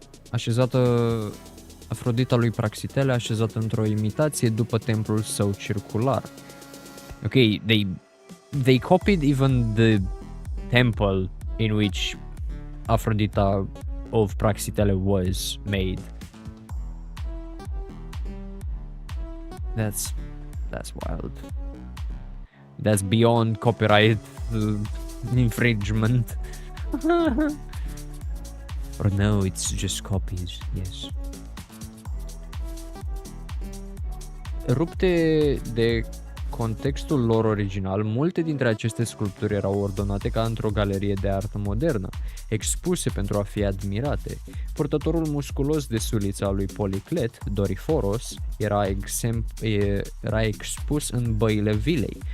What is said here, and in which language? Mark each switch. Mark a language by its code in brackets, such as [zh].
[ro] Așezată Afrodita lui Praxitele, așezată într-o imitație după templul său circular. [en] Ok, they copied even the temple in which Aphrodita of Praxitele was made. That's wild. That's beyond copyright infringement. Or no, it's just copies, yes. [ro] Rupte de contextul lor original, multe dintre aceste sculpturi erau ordonate ca într-o galerie de artă modernă, expuse pentru a fi admirate. Purtătorul musculos de suliță al lui Policlet, Doriforos, era expus în băile vilei.